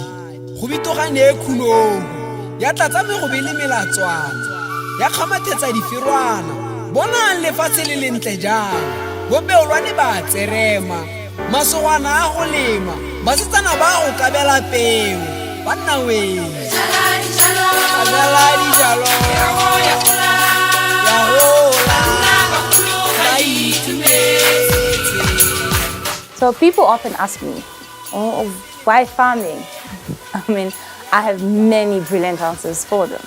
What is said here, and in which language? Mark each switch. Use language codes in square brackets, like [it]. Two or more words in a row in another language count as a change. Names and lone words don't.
[tn] Go bitogane khunong. Ya tlatsa me go bele melatswana. Ya kgamathetsa difirwana. Bona lefatshe le lentle jang. Bo beolwane ba tserema. Masogwana a go lema. Basetsana ba go kabela peo. Banna we. [en] So people often ask me, oh, why farming? I mean, I have many brilliant answers for them.